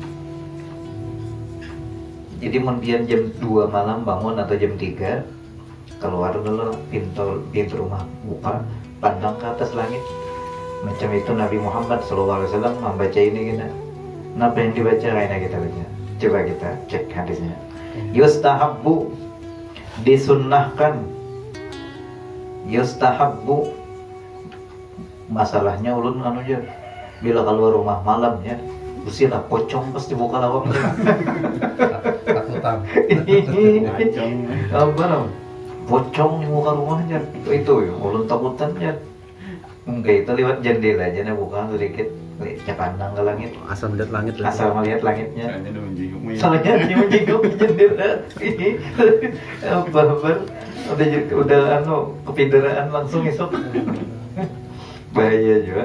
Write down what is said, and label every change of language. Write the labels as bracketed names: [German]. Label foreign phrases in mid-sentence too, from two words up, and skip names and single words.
[Indonesian] Jadi kemudian jam 2 malam bangun atau jam 3, keluar dulu pintu rumah, buka, pandang ke atas langit. Macam itu Nabi Muhammad SAW membaca ini kita. Apa yang dibaca kayaknya kita baca. Coba kita cek hadisnya. Yustahabbu, disunnahkan. Yustahabbu, masalahnya ulun aja, bila keluar rumah malam ya, usilah pocong pasti buka lawang. Takutan. Apa namanya? Pocong di muka rumahnya itu ya, ulun takutannya. Enggak, itu lewat jendela aja, buka sedikit, pandang ke langit. Asal melihat langit. Asal melihat langitnya. Soalnya dia menjenguk jendela. Apa udah kepideraan langsung esok. Bahaya juga.